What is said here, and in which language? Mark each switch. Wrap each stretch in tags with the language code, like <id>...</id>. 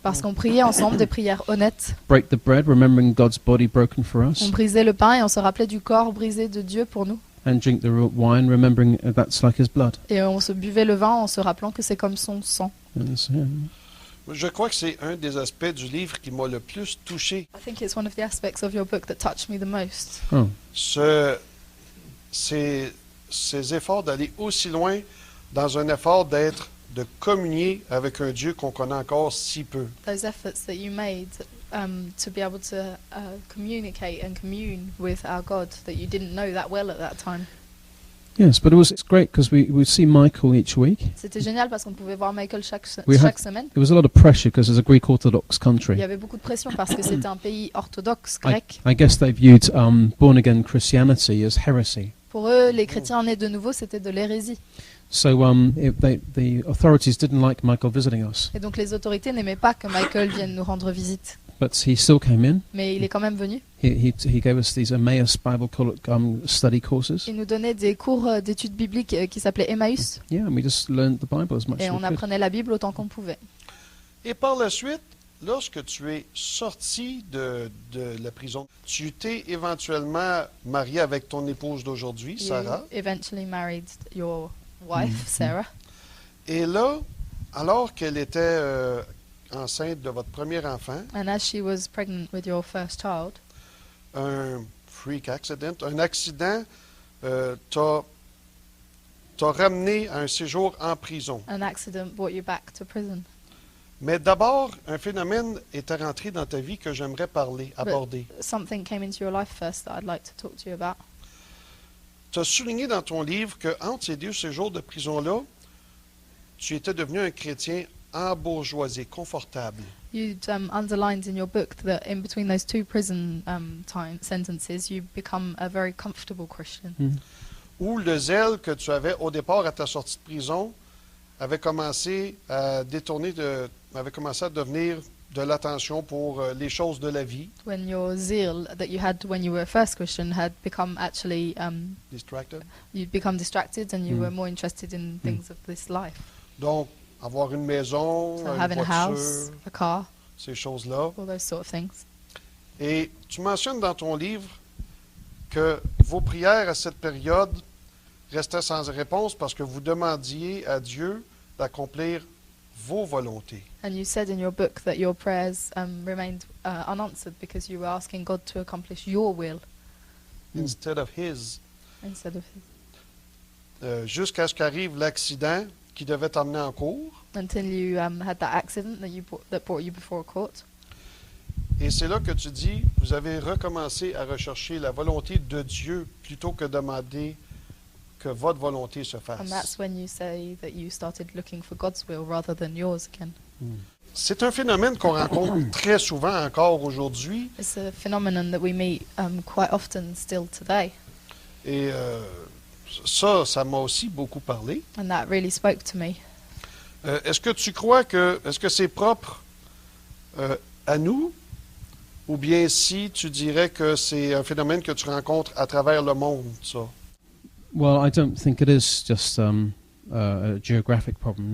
<fr>Parce qu'on priait ensemble des prières honnêtes.</fr> <en>break the bread, remembering God's body broken for</en> <fr>On</fr> <en>us,</en> <fr>brisait le pain et on se rappelait du corps brisé de Dieu pour nous.</fr> <en>and drink the wine, remembering that's like His blood.</en> <fr>Et on se buvait le vin en se rappelant que c'est comme son sang.</fr> <en>And it's, yeah.</en> <fr>Je crois que c'est un des aspects du livre qui m'a le plus touché.</fr> <en>I think it's one of the aspects of your book that touched me the most. Oh,</en> <fr>Ces efforts d'aller aussi loin dans un effort de communier avec un Dieu qu'on connaît encore si peu.</fr> <en>Those efforts that you made to be able to communicate and commune with our God that you didn't know that well at that time. yes, but it's great because we would see Michael each week.</en> <fr>C'était génial parce qu'on pouvait voir Michael chaque</fr> <en>We had-</en> <fr>semaine.</fr> <en>There was a lot of pressure because it's a Greek Orthodox</en> <fr>Il</fr> <en>country.</en> <fr>y avait beaucoup de pression parce que c'était un pays orthodoxe grec.</fr> <en>I guess they viewed born again Christianity as heresy.</en> <fr>Pour eux, les chrétiens nés de nouveau, c'était de l'hérésie.</fr> <en>So the authorities didn't like Michael visiting us,</en> <fr>Et donc les autorités n'aimaient pas que Michael vienne nous rendre visite.</fr> <en>but he still came in.</en> <fr>Mais il est quand même venu.</fr> <en>He gave us these Emmaus Bible study courses.</en> <fr>Il nous donnait des cours d'études bibliques qui s'appelaient Emmaüs.</fr> <en>Yeah, and we just learned the Bible as much</en> <fr>Et</fr> <en>as</en> <fr>on</fr> <en>we could.</en> <fr>apprenait la Bible autant qu'on pouvait. Et par la suite, lorsque tu es sorti de la prison, tu t'es éventuellement marié avec ton épouse d'aujourd'hui,</fr> <en>You</en> <fr>Sarah.</fr> <en>eventually married your wife, Sarah.</en> <fr>Et là, alors qu'elle était enceinte de votre premier enfant,</fr> <en>And as she was pregnant with your first child,</en> <fr>un</fr> <en>freak accident,</en> <fr>un accident t'a ramené à un séjour en prison.</fr> <en>an accident brought you back to prison.</en> <fr>Mais d'abord, un phénomène est rentré dans ta vie que j'aimerais aborder.</fr> <en>Something came into your life first that I'd like to talk to you about.</en> <fr>Tu as souligné dans ton livre qu'entre ces deux séjours de prison-là, tu étais devenu un chrétien embourgeoisé, confortable.</fr> <en>You'd underlined in your book that in between those two prison sentences, you become a very comfortable Christian.</en> <fr>Où le zèle que tu avais au départ à ta sortie de prison avait commencé à avait commencé à devenir de l'attention pour les choses de la vie.</fr> <en>When your zeal that you had when you were first Christian had become actually, Distracted. you'd become distracted and you were more interested in things of this life.</en> <fr>Donc, avoir une maison,</fr> <en>So</en> <fr>une</fr> <en>having a house,</en> <fr>voiture,</fr> <en>a car,</en> <fr>ces choses-là.</fr> <en>all those sort of things.</en> <fr>Et tu mentionnes dans ton livre que vos prières à cette période restaient sans réponse parce que vous demandiez à Dieu d'accomplir vos volontés.</fr> <en>And you said in your book that your prayers remained unanswered because you were asking God to accomplish your will Instead of His. instead of His.</en> <fr>Jusqu'à ce qu'arrive l'accident qui devait t'emmener en cours.</fr> <en>Until you had that accident that brought you before a court.</en> <fr>Et c'est là que tu dis, vous avez recommencé à rechercher la volonté de Dieu plutôt que demander que votre volonté se fasse.</fr> <en>And that's when you say that you started looking for God's will rather than yours again.</en> <fr>C'est un phénomène qu'on rencontre très souvent encore aujourd'hui.</fr> <en>It's a phenomenon that we meet quite often still today.</en> <fr>Et ça m'a aussi beaucoup parlé.</fr> <en>And that really spoke to me.</en> <fr>Est-ce que tu crois est-ce que c'est propre à nous? Ou bien si tu dirais que c'est un phénomène que tu rencontres à travers le monde, ça?</fr> <en>Well, I don't think it is just a geographic problem.</en>